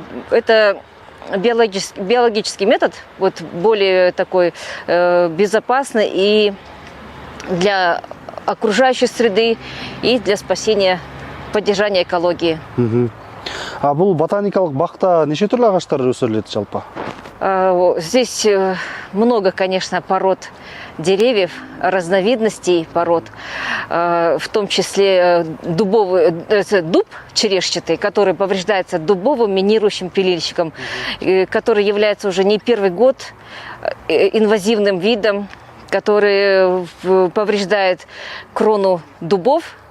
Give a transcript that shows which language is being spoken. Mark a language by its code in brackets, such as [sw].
[ru] это биологический метод, вот более такой безопасный и для окружающей среды, и для спасения, поддержания экологии. [kk] А бұл ботаникалық бақта неше түрлі ағаштар өсіріледі жалпы? [ru] Здесь много, конечно, пород деревьев, разновидностей пород, в том числе дуб черешчатый, который повреждается дубовым минирующим пилильщиком, который является уже не первый год инвазивным видом, который повреждает крону дубов.